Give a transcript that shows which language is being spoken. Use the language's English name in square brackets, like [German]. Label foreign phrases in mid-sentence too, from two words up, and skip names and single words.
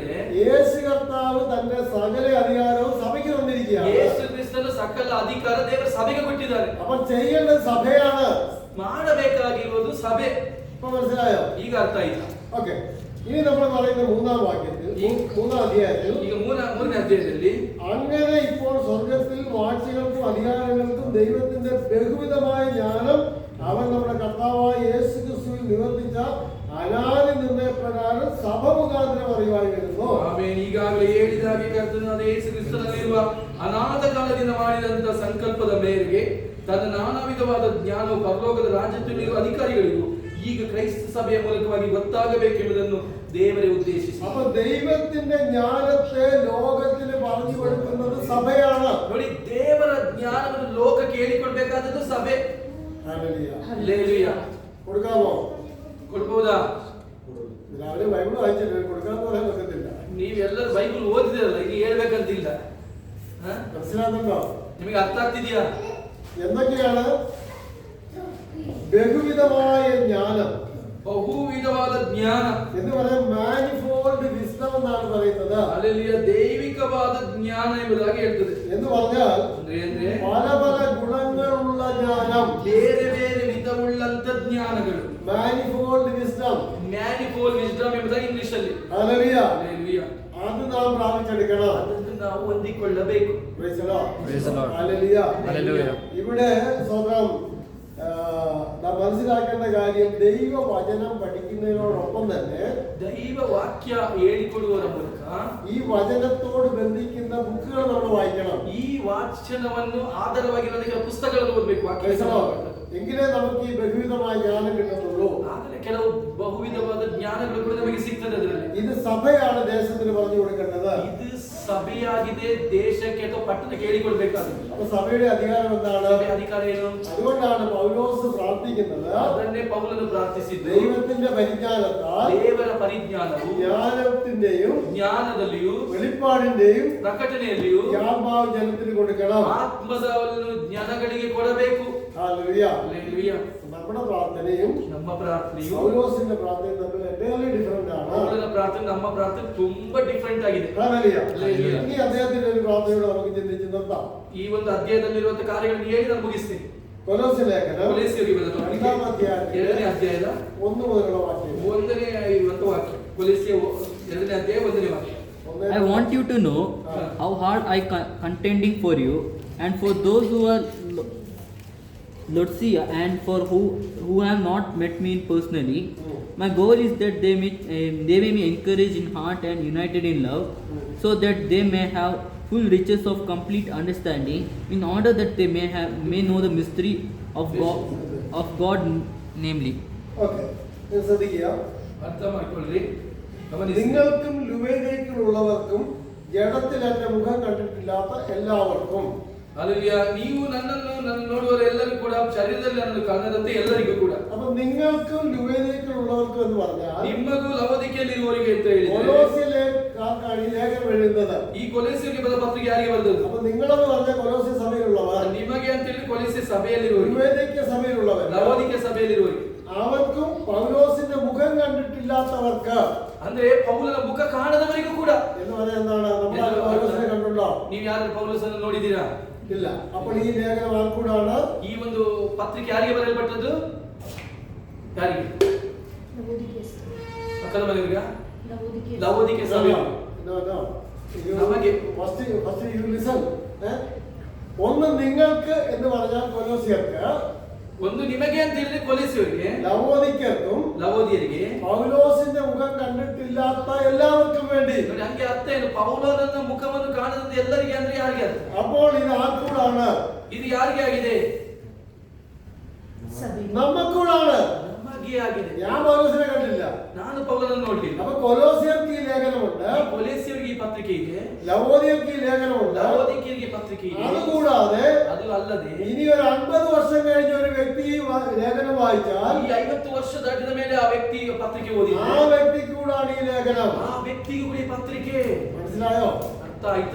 [Malayalam] യേശു കർത്താവ് തന്റെ സകല അധികാരവും സഭയ്ക്ക് തന്നിരിക്കുകയാണ്. [Kannada] ಯೇಸು ಕ್ರಿಸ್ತನ ಸಕಲ ಅಧಿಕಾರ ದೇವರು ಸಭೆಗೆ ಕೊಟ್ಟಿದ್ದಾರೆ. [Malayalam] അപ്പൊ ചെയ്യേണ്ടത് സഭയാണ്. [Kannada] ಮಾಡಬೇಕಾಗಿರುವುದು ಸಭೆ. [Malayalam] ഇപ്പൊ മനസ്സിലായോ? [Kannada] ಈಗ ಅರ್ಥ ಆಯ್ತಾ? [Malayalam] ഓക്കെ. ഇനി നമ്മൾ പറയുന്ന മൂന്നാം വാക്യത്തിൽ, മൂന്നാം അധ്യായത്തിൽ, [Kannada] ಈಗ ಮೂರನೇ ಅಧ್ಯಾಯದಲ್ಲಿ [Malayalam] അങ്ങനെ ഇപ്പോൾ സ്വർഗത്തിൽ വാഴ്ചകൾക്കും അധികാരങ്ങൾക്കും ദൈവത്തിന്റെ ബഹുവിധമായ ജ്ഞാനം അവൻ നമ്മുടെ കർത്താവായ യേശു ക്രിസ്തുവിൽ നിവർത്തിച്ച അനാദി നിർണയപ്രകാരം സഭ മുഖാന്തരം അറിവായി വരുന്നു. [Kannada] ಆಮೇಲೆ ಈಗಾಗಲೇ ಹೇಳಿದ ಹಾಗೆ ಕರ್ತನಾದ ಯೇಸು ಕ್ರಿಸ್ತನಲ್ಲಿರುವ ಅನಾಥ ಕಾಲದಿಂದ ಮಾಡಿದಂತ ಸಂಕಲ್ಪದ ಮೇರೆಗೆ ತನ್ನ ನಾನಾ ವಿಧವಾದ ಜ್ಞಾನವು ಪರಲೋಕದ ರಾಜ್ಯದಲ್ಲಿರುವ ಅಧಿಕಾರಿಗಳಿಗೂ ಈಗ ಕ್ರೈಸ್ತ ಸಭೆಯ ಮೂಲಕವಾಗಿ ಗೊತ್ತಾಗಬೇಕೆಂಬುದನ್ನು ದೇವರೇ ಉದ್ದೇಶಿಸಿ. [Malayalam] അപ്പൊ ദൈവത്തിന്റെ ജ്ഞാനത്തെ ലോകത്തിന് പറഞ്ഞു കൊടുക്കുന്നത് സഭയാണ്. [Kannada] ನೋಡಿ, ದೇವರ ಜ್ಞಾನವನ್ನು ಲೋಕಕ್ಕೆ ಹೇಳಿಕೊಡ್ಬೇಕಾದದ್ದು ಸಭೆ. [Malayalam] ഹല്ലേലൂയ. [Kannada] ಹಲ್ಲೆಲೂಯ. [Malayalam] കൊടുക്കാമോ? [Kannada] ಕೊಡ್ಬೋದಾ? [Malayalam] രാവിലെ ബൈബിൾ വായിച്ചിട്ട് കൊടുക്കാന്ന് പറയാൻ പറ്റത്തില്ല. [Kannada] ನೀವೆಲ್ಲರೂ ಬೈಬಲ್ ಓದಿದಿರಲ್ಲ, ಈಗ ಹೇಳ್ಬೇಕಂತಿಲ್ಲ. [Malayalam] മനസ്സിലാകുന്നുണ്ടോ? [Kannada] ನಿಮಗೆ ಅರ್ಥ ಆಗ್ತಿದೆಯಾ? [Malayalam] എന്തൊക്കെയാണ് ബഹുവിധമായ ജ്ഞാനം? [Kannada] ಬಹುವಿಧವಾದ ಜ್ಞಾನ [Malayalam] എന്ന് പറയാൻ [English] manifold wisdom [Malayalam] എന്നാണ് പറയുന്നത്. [Kannada] ಅಲ್ಲಿಯ ದೈವಿಕವಾದ ಜ್ಞಾನ ಎಂಬುದಾಗಿ ಹೇಳ್ತದೆ. [Malayalam] എന്ന് പറഞ്ഞാൽ [Kannada] ಅಂದ್ರೆ [Malayalam] പല പല ഗുണങ്ങളുള്ള ജ്ഞാനം, [Kannada] ಬೇರೆ ಬೇರೆ ವಿಧವುಳ್ಳಂತ ಜ್ಞಾನಗಳು. [English] manifold wisdom, manifold wisdom [Kannada] ಎಂಬುದಾಗಿ ಇಂಗ್ಲಿಷ್ ಅಲ್ಲಿ. [Malayalam] ഹല്ലേലൂയ. [Kannada] ಹಲ್ಲೆಲೂಯ. [Malayalam] അത് നാം പ്രാപിച്ചെടുക്കണം. [Kannada] ಅದನ್ನು ನಾವು ಹೊಂದಿಕೊಳ್ಳಬೇಕು. [English] Praise the Lord. Praise the Lord. [Malayalam] ഹല്ലേലൂയ. [English] Hallelujah. [Malayalam] ഇവിടെ സ്വന്തം നാം മനസ്സിലാക്കേണ്ട കാര്യം, ദൈവവചനം പഠിക്കുന്നതിനോടൊപ്പം തന്നെ [Kannada] ದೈವ ವಾಕ್ಯ ಹೇಳಿಕೊಡುವುದರ ಮೂಲಕ [Malayalam] ഈ വചനത്തോട് ബന്ധിക്കുന്ന ബുക്കുകൾ നമ്മൾ വായിക്കണം. [Kannada] ಈ ವಾಚನವನ್ನು ಆಧಾರವಾಗಿ ನನಗೆ ಪುಸ್ತಕಗಳನ್ನು ಓದಬೇಕು. ವಾಕ್ಯ [Malayalam] എങ്കിലേ നമുക്ക് ഈ ബഹുവിധമായ ജ്ഞാനം കിട്ടത്തുള്ളൂ. [Kannada] ಆಗಲೇ ಕೆಲವು ಬಹುವಿಧವಾದ ಜ್ಞಾನಗಳು ಕೂಡ ನಮಗೆ ಸಿಗ್ತದೆ. ಅದರಲ್ಲಿ [Malayalam] ഇത് സഭയാണ് ദേശത്തിന് പറഞ്ഞു കൊടുക്കേണ്ടത്. [Kannada] ಇದು ಸಭೆಯಾಗಿದೆ, ದೇಶಕ್ಕೆ ಅಥವಾ ಪಟ್ಟಣಕ್ಕೆ ಹೇಳಿಕೊಡ್ಬೇಕಾದ್ರೆ. [Malayalam] അപ്പൊ സഭയുടെ അധികാരം എന്താണ്? [Kannada] ಸಭೆ ಅಧಿಕಾರ ಏನು? [Malayalam] അതുകൊണ്ടാണ് പൗലോസ് പ്രാർത്ഥിക്കുന്നത്, [Kannada] ಅದನ್ನೇ ಪೌಲನು ಪ್ರಾರ್ಥಿಸಿದ್ದು. [Malayalam] ദൈവത്തിന്റെ പരിജ്ഞാനത്താൽ, [Kannada] ದೇವರ ಪರಿಜ್ಞಾನವು [Malayalam] ജ്ഞാനത്തിന്റെയും [Kannada] ಜ್ಞಾನದಲ್ಲಿಯೂ [Malayalam] വെളിപ്പാടിന്റെയും [Kannada] ಪ್ರಕಟಣೆಯಲ್ಲಿಯೂ [Malayalam] യാത്മാവ് ജനത്തിന് കൊടുക്കണം. [Kannada] ಆತ್ಮದವನ್ನು ಜನಗಳಿಗೆ ಕೊಡಬೇಕು. [Malayalam] ഹല്ലേലൂയ. [Kannada] ಹಲ್ಲೆಲೂಯ. [Malayalam] നമ്മുടെ പ്രാർത്ഥനയും [Kannada] ನಮ್ಮ ಪ್ರಾರ್ಥನೆಯು [Malayalam] പൗലോസിന്റെ പ്രാർത്ഥനയും തമ്മിൽ എന്തെങ്കിലും ഡിഫറെന്റ് ആണ്. [Kannada] ಪೌಲನ ಪ್ರಾರ್ಥನೆ ನಮ್ಮ ಪ್ರಾರ್ಥನೆ ತುಂಬಾ ಡಿಫರೆಂಟ್ ಆಗಿದೆ. [Malayalam] ഹല്ലേലൂയ. ഹല്ലേലൂയ. ഇനി അദ്ദേഹത്തിന്റെ ഒരു പ്രാർത്ഥനയോട് നമുക്ക് ചിന്തിച്ച് നിർത്താം. [Kannada] ಈ ಒಂದು ಅಧ್ಯಾಯದಲ್ಲಿರುವಂತಹ ಕಾರ್ಯಗಳನ್ನು ಹೇಳಿ ನಾನು ಮುಗಿಸ್ತೇನೆ. [Malayalam] കൊലോസ്യ ലേഖനം [Kannada] ಕೊಲೊಸ್ಸೆಯವರಿಗೆ ಬರೆದ ಪತ್ರಿಕೆ [Malayalam] 2ാം അധ്യായത്തിൽ [Kannada] 2ನೇ ಅಧ್ಯಾಯದ [Malayalam] 1 മുതലുള്ള വാക്യം. [Kannada] 1ನೇ ಇರುವಂತ ವಾಕ್ಯ. ಕೊಲೊಸ್ಸೆ 2ನೇ ಅಧ್ಯಾಯ 1ನೇ ವಾಕ್ಯ. [English] I want you to know how hard I contending for you and for those who are Laodicea and for who have not met me personally. My goal is that they may be encouraged in heart and united in love, so that they may have full riches of complete understanding, in order that they may know the mystery of God, namely. [Malayalam] ഓക്കെ, ശ്രദ്ധിക്കുക. [Kannada] ಅರ್ಥ ಮಾಡ್ಕೊಳ್ರಿ, ಗಮನಿಸಿ. [Malayalam] നിങ്ങൾക്കും ലുവേദയ്ക്കുള്ളവർക്കും ജഡത്തിൽ എന്റെ മുഖം കണ്ടിട്ടില്ലാത്ത എല്ലാവർക്കും. [Kannada] ಹಲ್ಲೆಲೂಯಾ. ನೀವು ನನ್ನನ್ನು ನೋಡುವವರು ಎಲ್ಲರೂ ಕೂಡ ಶರೀರದಲ್ಲಿ ನನ್ನನ್ನು ಕಾಣದಂತೆ ಎಲ್ಲರಿಗೂ ಕೂಡ. [Malayalam] അപ്പൊ നിങ്ങൾക്കും ലുവേദയ്ക്കുള്ളവർക്കും എന്ന് പറഞ്ഞാൽ [Kannada] ನಿಮ್ಮಗೂ ಲವೋದಿಕೆಯಲ್ಲಿರುವವರಿಗೆ ಅಂತ ಹೇಳಿದ್ರೆ [Malayalam] കൊലോസ്യയിലേക്കാണ് ഈ ലേഖനം എഴുതുന്നത്. [Kannada] ಈ ಕೊಲೊಸ್ಸೆಯವರಿಗೆ ಬರೆದ ಪತ್ರಿಕೆ ಯಾರಿಗೆ ಬರೆದದ್ದು? [Malayalam] അപ്പൊ നിങ്ങളെന്ന് പറഞ്ഞ കൊലോസ്യ സഭയിലുള്ളവർ, [Kannada] ನಿಮಗೆ ಅಂತ ಹೇಳಿ ಕೊಲೊಸ್ಸೆ ಸಭೆಯಲ್ಲಿರುವವರು, [Malayalam] ലുവേദയ്ക്ക് സഭയിലുള്ളവർ, [Kannada] ಲವೋದಿಕೆ ಸಭೆಯಲ್ಲಿರುವವರು, [Malayalam] അവർക്കും പൗലോസിന്റെ മുഖം കണ്ടിട്ടില്ലാത്തവർക്ക്, [Kannada] ಅಂದ್ರೆ ಪೌಲನ ಮುಖ ಕಾಣದವರಿಗೂ ಕೂಡ. [Malayalam] എന്ന് പറഞ്ഞാൽ എന്താണ്? നമ്മൾ പൗലോസിനെ കണ്ടുണ്ടോ? [Kannada] ನೀವು ಯಾರು ಪೌಲೋಸನ್ನು ನೋಡಿದ್ದೀರಾ? [Malayalam] ഇല്ല. അപ്പോൾ ഈ ലേഖനം ആർക്കൂടാണ്? [Kannada] ಈ ಒಂದು ಪತ್ರಿಕೆ ಯಾರಿಗೆ ಬರೆಯಲ್ಪಟ್ಟದ್ದು? ಯಾರಿಗೆ? ಅಕ್ಕನ ಮನೆಯವರಿಗ? ಲವೋದಿಕೆ ಸಭೆ. ನಮಗೆ [English] first you listen. [Malayalam] ഒന്ന് നിങ്ങൾക്ക് എന്ന് പറഞ്ഞാൽ കൊലോസ്യർക്ക്, [Kannada] ಒಂದು ನಿಮಗೆ ಅಂತ ಹೇಳಿದ್ರೆ ಕೊಲೊಸ್ಸೆಯವರಿಗೆ, [Malayalam] ലവോദിക്കർക്കും [Kannada] ಲವೋದಿಯರಿಗೆ, [Malayalam] പൗലോസിന്റെ മുഖം കണ്ടിട്ടില്ലാത്ത എല്ലാവർക്കും വേണ്ടി. [Kannada] ನೋಡಿ ಹಂಗೆ ಅರ್ಥ ಏನು? ಪೌಲನ ಮುಖವನ್ನು ಕಾಣದಂತೆ ಎಲ್ಲರಿಗೆ ಅಂದ್ರೆ ಯಾರಿಗೆ ಅರ್ಥ? [Malayalam] അപ്പോൾ ഇത് ആർക്കൂടാണ്? [Kannada] ಇದು ಯಾರಿಗೆ ಆಗಿದೆ? [Malayalam] നമ്മക്കൂടാണ്. [Kannada] ನಮಗೆ ಆಗಿದೆ. [Malayalam] ഞാൻ പൗലോസിനെ കണ്ടില്ല, [Kannada] ನಾನು ಪೌಲನನ್ನು ನೋಡ್ಲಿಲ್ಲ. [Malayalam] അപ്പൊ കൊലോസ്യർക്ക് ഈ ലേഖനമുണ്ട്, [Kannada] ಕೊಲೊಸ್ಸೆಯವರಿಗೆ ಈ ಪತ್ರಿಕೆ ಇದೆ, [Malayalam] ലവോദിയർക്ക് ഈ ലേഖനമുണ്ട്. [Kannada] ಲವೋದಿಕೆಯವರಿಗೆ ಪತ್ರಿಕೆ ಇದೆ. [Malayalam] അതുകൂടാതെ [Kannada] ಅದು ಅಲ್ಲದೆ [Malayalam] ഇനി ഒരു 50 വർഷം കഴിഞ്ഞ ഒരു വ്യക്തി ഈ ലേഖനം വായിച്ചാൽ [Kannada] ಈ 50 ವರ್ಷ ದಾಟಿದ ಮೇಲೆ ಆ ವ್ಯಕ್ತಿ ಪತ್ರಿಕೆ [Malayalam] ആ [Kannada] ಓದಿದ್ರೆ [Malayalam] വ്യക്തിക്ക് കൂടാണ് ഈ ലേഖനം. [Kannada] ಆ ವ್ಯಕ್ತಿಗೂ ಕೂಡ ಈ ಪತ್ರಿಕೆ [Malayalam] മനസ്സിലായോ? [Kannada] ಅರ್ಥ ಆಯ್ತಾ?